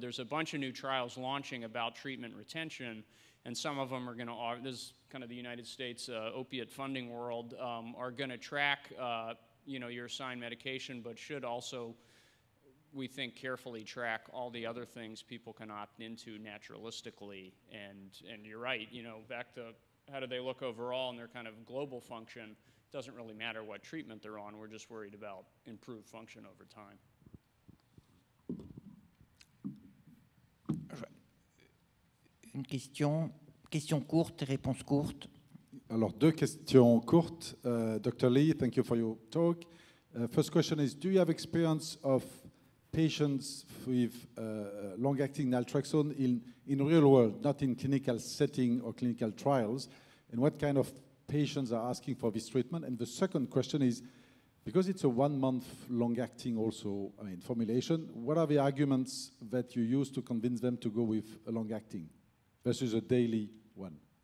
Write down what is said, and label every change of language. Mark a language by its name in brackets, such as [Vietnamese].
[English] There's a bunch of new trials launching about treatment retention, and some of them are going to, this is kind of the United States opiate funding world, are going to track, you know, your assigned medication, but should also, we think, carefully track all the other things people can opt into naturalistically. And you're right, you know, back to how do they look overall in their kind of global function. Doesn't really matter what treatment they're on. We're just worried about improved function over time. [French] Une question courte, réponse courte. Alors, deux questions courtes. Dr. [English] Lee, thank you for your talk. First question is, do you have experience of patients with long-acting naltrexone in real world, not in clinical setting or clinical trials? And what kind of patients are asking for this treatment? And the second question is, because it's a 1 month long-acting also, I mean, formulation, what are the arguments that you use to convince them to go with a long-acting versus a daily one?